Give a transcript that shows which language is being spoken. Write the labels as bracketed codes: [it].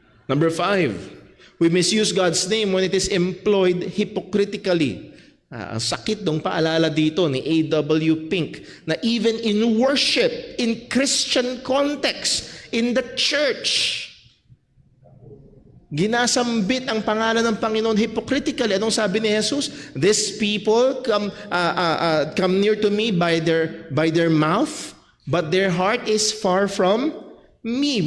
[en] Number 5, we misuse God's name when it is employed hypocritically. [tl] Ang sakit ng paalala dito ni A.W. [en] Pink na even in worship, in Christian context, in the church, [tl] ginasambit ang pangalan ng Panginoon [en] hypocritically. [tl] Anong sabi ni Jesus? [en] These people come near to me by their mouth, but their heart is far from me.